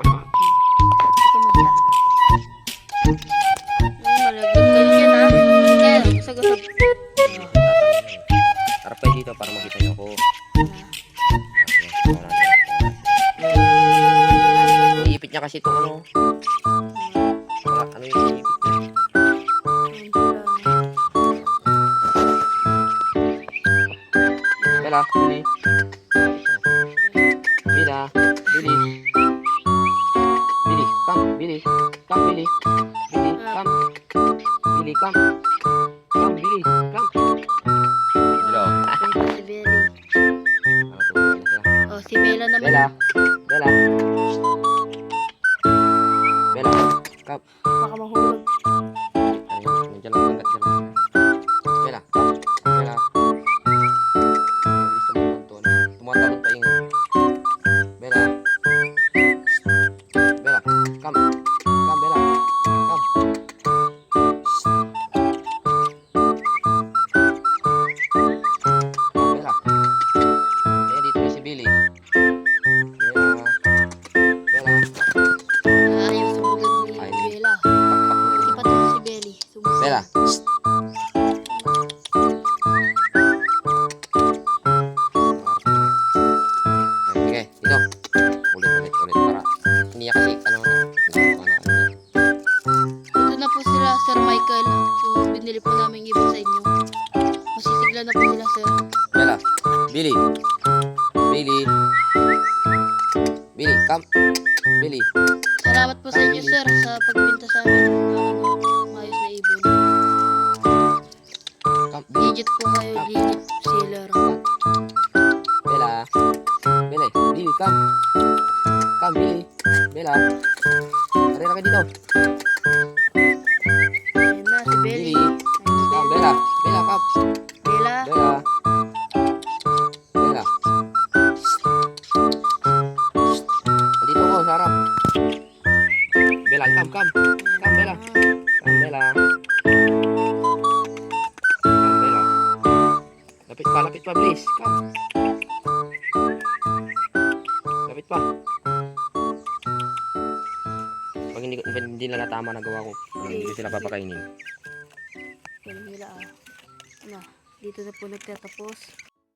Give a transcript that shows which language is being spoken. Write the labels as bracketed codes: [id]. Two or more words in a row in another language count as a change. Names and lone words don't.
[tl] Ito magsa. Malaglag kayo dyan ha. Kaya, usag-usag. Harap kayo dito para makita niyo ako. Iipit niya kasi itong ano. Ano yung iipit niya? Bella, Billy. [en] Bella, Billy. Billy, come, Billy. Come, Billy. Billy, come. Billy, come. Come, Billy, come. Hello. [tl] Ito si Belly. Ano to? Oh, si Bella naman. [en] Bella. Bella. Bella, come. [tl] Baka mahulog. Nandiyan lang, hanggat dyan lang. [en] Bella, come. Bella. [tl] Mabilis naman ang tono. Tumatalon pa ingay. [en] Bella. Bella, come. Come, Bella. Come. Come, Bella. [tl] Ayan, dito na si Billy. Bella. Bella. Ayaw sumunod ni Ay, Bella. pakpak na Si rin. Pato si Belly. Sumunod. Bella. Sige, dito. Ulit para hindi niya kasi ano na. Ito na po sila, Sir Michael. Yung binili po namin ibig sa inyo. Masisigla na po sila, Sir. [en] Bella, Billy. Billy. Billy, come. Billy. [tl] Salamat po sa inyo, Sir, sa pagbinta sa amin ng mayos na ibon. [en] Come, Billy. [tl] Legit po kayo, [en] legit seller. Bella. Bella, Billy, come. Come, Billy. Bella. [tl] Karera ka dito. Ayan na, si Belly. [en] Billy. Come, Bella. Bella, come. Bella. Bella. Bella. [tl] Dito ko sa harap. [en] Bella, come, come. Come, Bella. Come, Bella. Come, Bella. [tl] Lapit pa, please. Come. Lapit pa. Pag hindi nila tama na gawa ko, hindi ko sila papakainin. Ganun nila ah. Ano, dito na po nagtatapos.